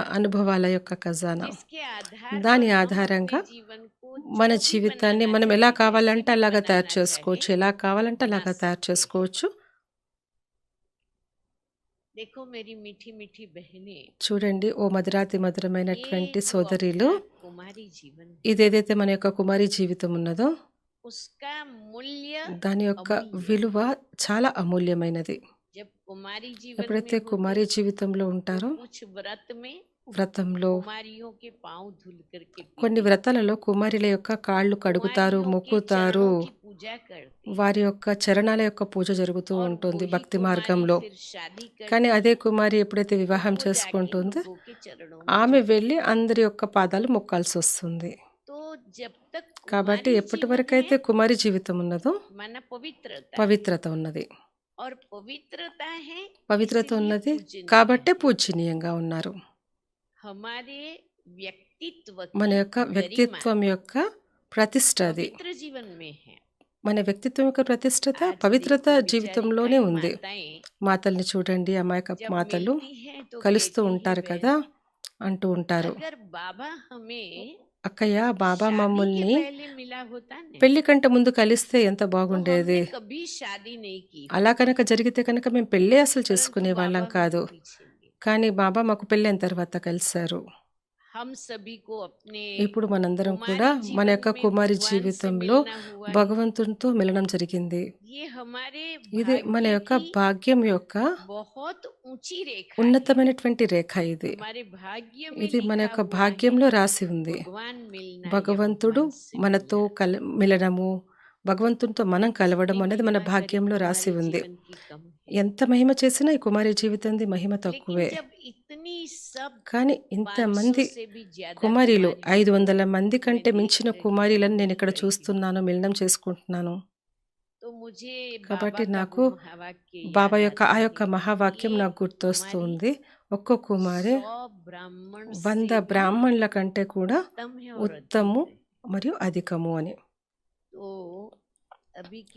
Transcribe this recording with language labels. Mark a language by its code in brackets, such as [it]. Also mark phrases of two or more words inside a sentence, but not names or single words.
[hi] का, [te] అనుభవాల యొక్క ఖజానా. [hi] जिसके आधार पर [te] దాని [hi] हम [te] ఆధారంగా [hi] अपने जीवन को [te] మన [hi] जो भी [te] జీవితాన్ని [hi] बनाना [te] మనం [hi] चाहे, [te] ఎలా [hi] जैसे [te] కావాలంటే [hi] भी [te] అలాగా తయారు [hi] बनाना [te] చేసుకోవచ్చు, [hi] चाहे, [te] ఎలా కావాలంటే [hi] बना [te] అలాగా తయారు [hi] सकते हैं। [te] చేసుకోవచ్చు. [hi] देखो मेरी मीठी मीठी बहनें, [te] చూడండి ఓ మధురాతి [hi] ये [te] మధురమైనటువంటి [hi] जो [te] సోదరీలు, [hi] अपना कुमारी जीवन है, [te] ఇదేదైతే మన యొక్క కుమారి జీవితం ఉన్నదో [hi] उसका मूल्य [te] దాని యొక్క [hi] अमूल्य [te] విలువ [hi] है। [te] చాలా అమూల్యమైనది. [hi] जब कुमारी जीवन [te] ఎప్పుడైతే [hi] में [te] కుమారి [hi] होते [te] జీవితంలో [hi] तो [te] ఉంటారో [hi] कुछ व्रत में [te] వ్రతంలో [hi] कुमारियों के पांव धुल करके [te] కొన్ని [hi] पीते, [te] వ్రతాలలో కుమారుల యొక్క కాళ్ళు కడుగుతారు, [hi] कुमारियों के [te] మొక్కుతారు. [hi] चरणों की पूजा करते। [te] వారి యొక్క చరణాల యొక్క పూజ జరుగుతూ [hi] और [te] ఉంటుంది [hi] वही [te] భక్తి [hi] कुमारी [te] మార్గంలో. [hi] फिर शादी [te] కానీ [hi] करती, [te] అదే కుమారి ఎప్పుడైతే [hi] तो [te] వివాహం [hi] वो जाके [te] చేసుకుంటుందో [hi] लोगों के चरणों में [te] ఆమె [hi] झुकती। [te] వెళ్ళి అందరి యొక్క పాదాలు మొక్కాల్సి వస్తుంది. [hi] तो जब तक [te] కాబట్టి [hi] कुमारी [te] ఎప్పటి [hi] जीवन [te] వరకైతే [hi] है, [te] కుమారి జీవితం ఉన్నదో [hi] माना पवित्रता है, [te] పవిత్రత ఉన్నది. [hi] और पवित्रता है [te] పవిత్రత [hi] इसीलिए [te] ఉన్నది [hi] पूजनीय [te] కాబట్టే [hi] है। [te] పూజనీయంగా ఉన్నారు. [hi] हमारे व्यक्तित्व [te] మన [hi] की [te] యొక్క [hi] गरिमा [te] వ్యక్తిత్వం యొక్క ప్రతిష్ట అది. [hi] पवित्र जीवन में है। [te] మన వ్యక్తిత్వం యొక్క ప్రతిష్టత [hi] आज [te] పవిత్రత [hi] देखो बेचारी [te] జీవితంలోనే [hi] कई [te] ఉంది. [hi] माताएं [te] మాతల్ని చూడండి, అమాయక [hi] जब [te] మాతలు [hi] मिलती हैं तो [te] కలుస్తూ [hi] कहती है, [te] ఉంటారు కదా, [hi] बहन [te] అంటూ ఉంటారు, [hi] अगर बाबा हमें [te] అక్కయ్య బాబా [hi] शादी के [te] మమ్మల్ని [hi] पहले मिला होता ना, [te] పెళ్లి కంటే ముందు కలిస్తే ఎంత [hi] तो [te] బాగుండేది. [hi] हमने कभी शादी नहीं की [te] అలా [hi] होती। [te] కనుక జరిగితే కనుక మేము పెళ్ళి అసలు [hi] परंतु [te] చేసుకునే వాళ్ళం [hi] बाबा [te] కాదు. [hi] हमको पीछे मिले। [te] కానీ బాబా మాకు పెళ్ళైన తర్వాత కలిశారు. [hi] हम सभी को अपने [te] ఇప్పుడు మనందరం [hi] कुमारी [te] కూడా మన [hi] जीवन [te] యొక్క [hi] में [te] కుమారి [hi] भगवान से [te] జీవితంలో [hi] मिलना हुआ है। [te] భగవంతునితో మిలనం జరిగింది. [hi] ये हमारे [te] ఇది మన [hi] भाग्य [te] యొక్క [hi] की [te] భాగ్యం యొక్క [hi] बहुत ऊंची रेखा है। [te] ఉన్నతమైనటువంటి రేఖ ఇది. [hi] हमारे भाग्य में [te] ఇది మన [hi] लिखा [te] యొక్క [hi] हुआ है, [te] భాగ్యంలో రాసి ఉంది. [hi] भगवान मिलना या [te] భగవంతుడు [hi] भगवान से [te] మనతో [hi] मिलना। [te] మిలనము, భగవంతునితో మనం కలవడం [hi] जितनी [te] అనేది మన [hi] महिमा करी [te] భాగ్యంలో రాసి [hi] कुमारी [te] ఉంది. [hi] जीवन की कम है, [te] ఎంత మహిమ చేసినా ఈ కుమారి జీవితంది మహిమ [hi] लेकिन [te] తక్కువే. [hi] जब इतनी सब [te] కానీ [hi] 500 [te] ఇంతమంది [hi] से भी ज्यादा [te] కుమారీలు, [hi] कुमारियों [te] 500 మంది [hi] मैं [te] కంటే [hi] देख [te] మించిన [hi] रही [te] కుమారీలను [hi] हूँ, [te] నేను [hi] मिल [te] ఇక్కడ [hi] रही हूँ, [te] చూస్తున్నాను, మిలనం చేసుకుంటున్నాను. [hi] तो तो मुझे [te] కాబట్టి [hi] बाबा का [te] నాకు [hi] वो महावाक्य [te] బాబా [hi] याद [te] యొక్క ఆ [hi] आता [te] యొక్క [hi] है [te] మహావాక్యం [hi] एक [te] నాకు గుర్తొస్తూ [hi] कुमारी [te] ఉంది. ఒక్కో కుమారి [hi] 100 ब्राह्मण [te] 100 [hi] से भी [te] బ్రాహ్మణుల కంటే కూడా [hi] उत्तम है और [te] ఉత్తము [hi] अधिक है। [te] మరియు అధికము అని. [hi] तो अभी कितने